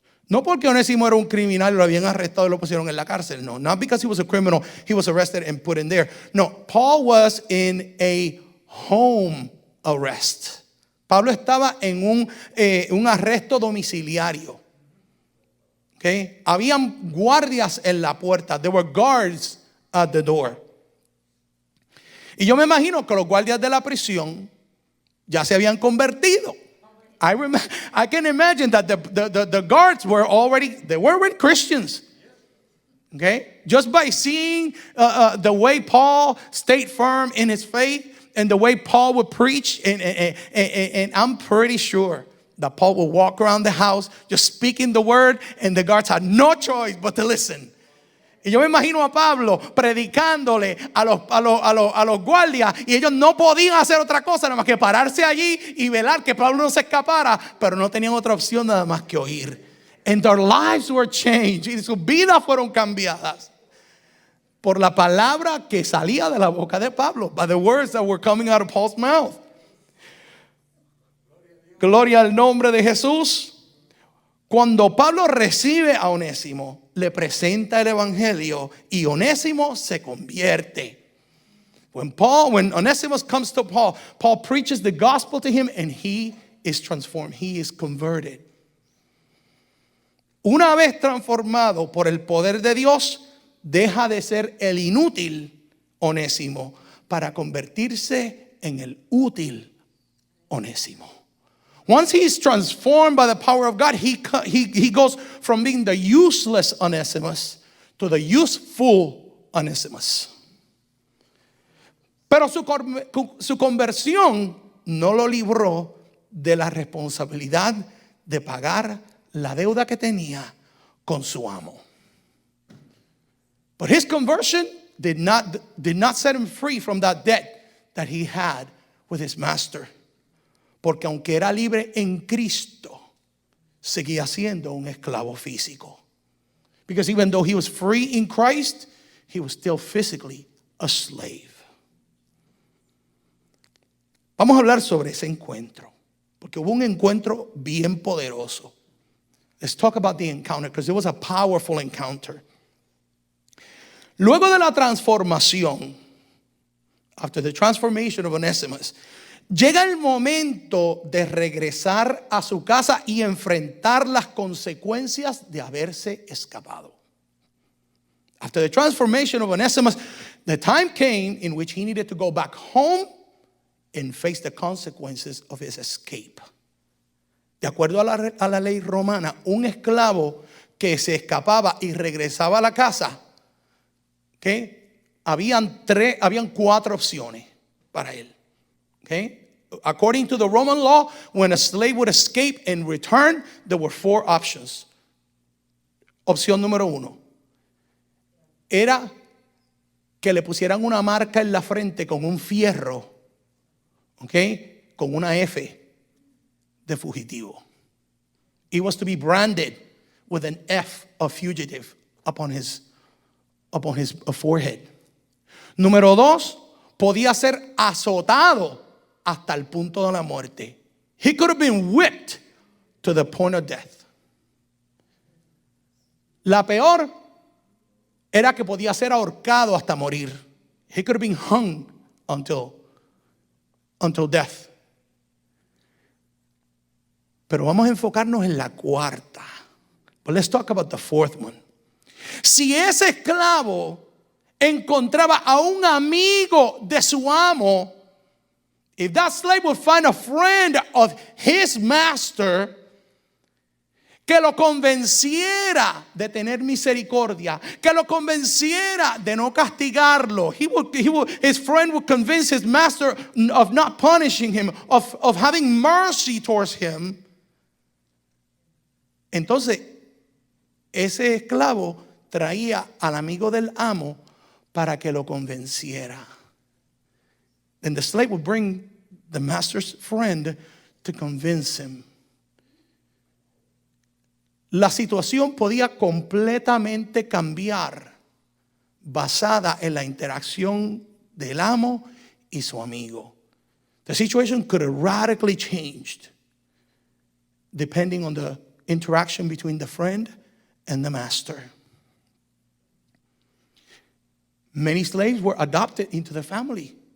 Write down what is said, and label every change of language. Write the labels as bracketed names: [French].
[Spanish] No porque Onésimo era un criminal, lo habían arrestado y lo pusieron en la cárcel. [English] No, not because he was a criminal, he was arrested and put in there. No, Paul was in a home arrest. [Spanish] Pablo estaba en un arresto domiciliario. Okay? Habían guardias en la puerta. [English] There were guards at the door. [Spanish] Y yo me imagino que los guardias de la prisión ya se habían convertido. [English] I can imagine that the guards were already Christians. Okay? Just by seeing the way Paul stayed firm in his faith and the way Paul would preach, and I'm pretty sure that Paul would walk around the house just speaking the word, and the guards had no choice but to listen. [Spanish] Y yo me imagino a Pablo predicándole a los guardias, y ellos no podían hacer otra cosa nada más que pararse allí y velar que Pablo no se escapara, pero no tenían otra opción nada más que oír. [English] And their lives were changed. [Spanish] Y sus vidas fueron cambiadas por la palabra que salía de la boca de Pablo, [English] by the words that were coming out of Paul's mouth. [Spanish] Gloria al nombre de Jesús. Cuando Pablo recibe a Onésimo, le presenta el evangelio y Onésimo se convierte. [English] When Onesimus comes to Paul, Paul preaches the gospel to him and he is transformed. He is converted. [Spanish] Una vez transformado por el poder de Dios, deja de ser el inútil Onésimo para convertirse en el útil Onésimo. [English] Once he's transformed by the power of God, he goes from being the useless Onesimus to the useful Onesimus. [Spanish] Pero su conversión no lo libró de la responsabilidad de pagar la deuda que tenía con su amo. [English] But his conversion did not set him free from that debt that he had with his master. [Spanish] Porque aunque era libre en Cristo, seguía siendo un esclavo físico. [English] Because even though he was free in Christ, he was still physically a slave. [Spanish] Vamos a hablar sobre ese encuentro, porque hubo un encuentro bien poderoso. [English] Let's talk about the encounter, because it was a powerful encounter. [Spanish] Luego de la transformación, [English] after the transformation of Onesimus, [Spanish] llega el momento de regresar a su casa y enfrentar las consecuencias de haberse escapado. [English] After the transformation of Onesimus, the time came in which he needed to go back home and face the consequences of his escape. [Spanish] De acuerdo a la ley romana, un esclavo que se escapaba y regresaba a la casa, ¿okay? Habían 4 opciones para él. [English] Okay? According to the Roman law, when a slave would escape and return, there were 4 options. [Spanish] Opción número 1 era que le pusieran una marca en la frente con un fierro, okay, con una F de fugitivo. [English] He was to be branded with an F of fugitive upon his forehead. [Spanish] Número 2, podía ser azotado hasta el punto de la muerte. [English] He could have been whipped to the point of death. [Spanish] La peor era que podía ser ahorcado hasta morir. [English] He could have been hung until death. [Spanish] Pero vamos a enfocarnos en la cuarta. [English] But let's talk about the 4th one. [Spanish] Si ese esclavo encontraba a un amigo de su amo, [English] if that slave would find a friend of his master [Spanish] que lo convenciera de tener misericordia, que lo convenciera de no castigarlo, [English] his friend would convince his master of not punishing him, of having mercy towards him. [Spanish] Entonces, ese esclavo traía al amigo del amo para que lo convenciera. [English] Then the slave would bring the master's friend to convince him. [Spanish] La situación podía completamente cambiar basada en la interacción del amo y su amigo. [English] The situation could have radically changed depending on the interaction between the friend and the master. Many slaves were adopted into the family.